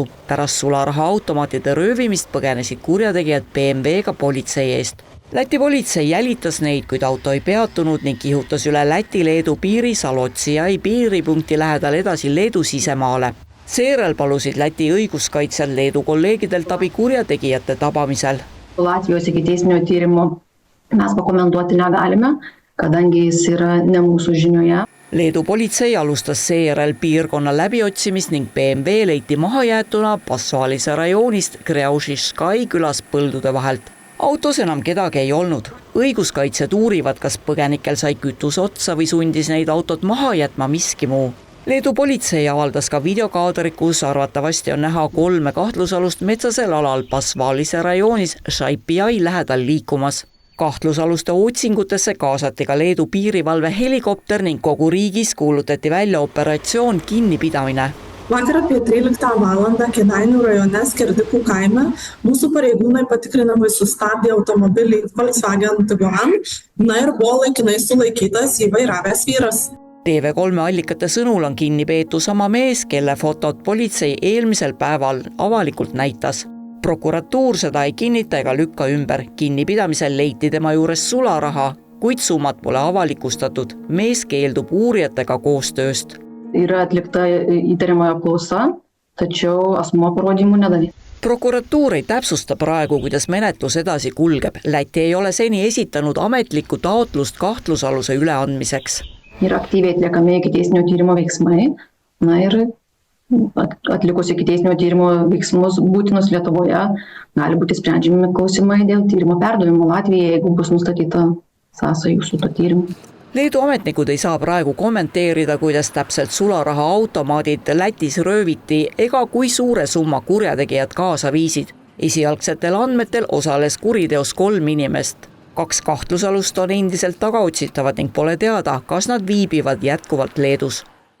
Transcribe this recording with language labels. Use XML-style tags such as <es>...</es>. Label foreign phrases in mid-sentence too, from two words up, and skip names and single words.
<et>Pärast sularahaautomaatide röövimist põgenesid kurjategijad BMW-ga politsei eest. Läti politsei jälitas neid, kuid auto ei peatunud ning kihutas üle Läti-Leedu piiri Salotsiai piiripunkti lähedal edasi Leedu sisemaale. Seejärel palusid Läti õiguskaitsjad Leedu kolleegidelt abi kurjategijate tabamisel.</et> <lt>Latvijos ikiteisminio tyrimo mes pakomentuoti negalime, kadangi jis yra ne mūsų žinioje.</lt> <et>Leedu politsei alustas seejärel piirkonna läbiotsimist ning BMW leiti mahajäetuna Pasvalise rajoonist Kreušiškai külas põldude vahelt. Autos enam kedagi ei olnud. Õiguskaitsjad uurivad, kas põgenikel sai kütus otsa või sundis neid autot maha jätma miski muu. Leedu politsei avaldas ka videokaadri, kus arvatavasti on näha 3 kahtlusalust metsasel alal Pasvalise rajoonis Šaipiai lähedal liikumas. Kahtlusaluste otsingutesse kaasati ka Leedu piirivalve helikopter ning kogu riigis kuulutati välja operatsioon kinnipidamine.</et> <lt>Vakar apie 13 valandą Kėdainių rajone Skerdikų kaime mūsų pareigūnai patikrinamai sustabdė automobilį Volkswagen Tiguan, ir buvo laikinai sulaikytas įvairavęs vyras.</lt> <et>TV3 allikate sõnul on kinni peetu sama mees, kelle fotot politsei eelmisel päeval avalikult näitas. Prokuratuur seda ei kinnita ega lükka ümber. Kinnipidamisel leiti tema juures sularaha, kuid summat pole avalikustatud. Mees keeldub uurijatega koostööst.</et> <lt>Yra atlikta įtariamojo apklausa, tačiau asmuo parodymų nedavė.</lt> <et>Prokuratuur ei täpsusta praegu, kuidas menetlus edasi kulgeb. Läti ei ole seni esitanud ametlikku taotlust kahtlusaluse üleandmiseks.</et> <lt>Yra aktyviai atliekami ikiteisminio tyrimo veiksmai, ir atlikus ikiteisminio tyrimo veiksmus būtinus Lietuvoje gali būti sprendžiami klausimai dėl tyrimo perdavimo Latvijai, jeigu bus nustatyta sąsajų su to tyrimu.</lt> <et>Leedu ametnikud ei saa praegu kommenteerida, kuidas täpselt sularahaautomaadid Lätis rööviti ega kui suure summa kurjategijad kaasa viisid. Esialgsetel andmetel osales kuriteos 3 inimest. 2 kahtlusalust on endiselt tagaotsitavad ning pole teada, kas nad viibivad jätkuvalt Leedus.</et>